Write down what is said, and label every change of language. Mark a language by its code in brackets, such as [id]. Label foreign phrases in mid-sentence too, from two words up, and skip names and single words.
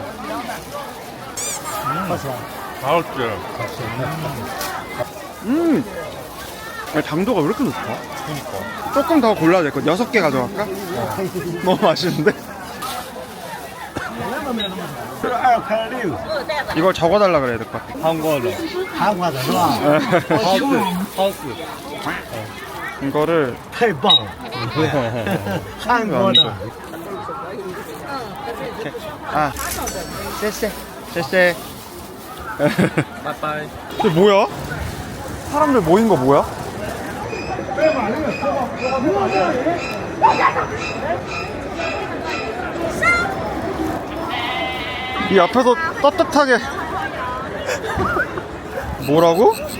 [ko] 맛있지. 아니, 당도가 왜 이렇게 높아? 그니까. 조금 더 골라야 될 것 같아. 6개 가져갈까? 너무 맛있는데? 이걸 적어달라 그래야 될 것 같아. 한국어로. [zh] 韩国的是吧？ [ko] 하우스. 이거를 [zh] 太棒了！韩国的。 아, 쎄쎄. [ko] 빠빠이. 이게 뭐야? 사람들 모인 거 뭐야? 이 앞에서 떳떳하게 뭐라고?